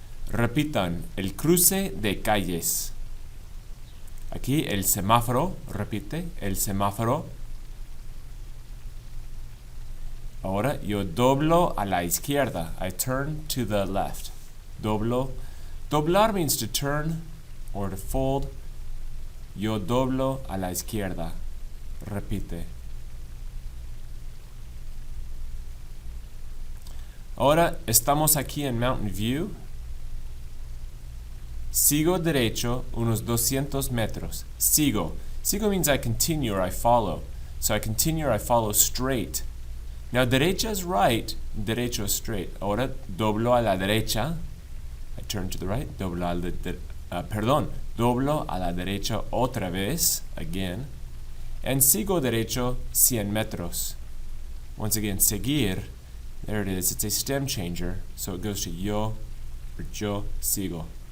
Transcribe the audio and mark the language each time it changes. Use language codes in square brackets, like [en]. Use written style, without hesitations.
[es] Repitan, el cruce de calles. Aquí el semáforo, repite, el semáforo. Ahora yo doblo a la izquierda. [en] I turn to the left. Doblo. Doblar means to turn or to fold. [es] Yo doblo a la izquierda. Repite. Ahora estamos aquí en Mountain View. Sigo derecho unos 200 metros. Sigo. [en] Sigo means I continue or I follow. So I continue or I follow straight. Now derecha is right, derecho is straight. [es] Ahora doblo a la derecha. [en] I turn to the right. [es] Doblo a la derecha otra vez, again. [en] And sigo derecho 100 metros. Once again, seguir, there it is. It's a stem changer, so it goes to yo sigo.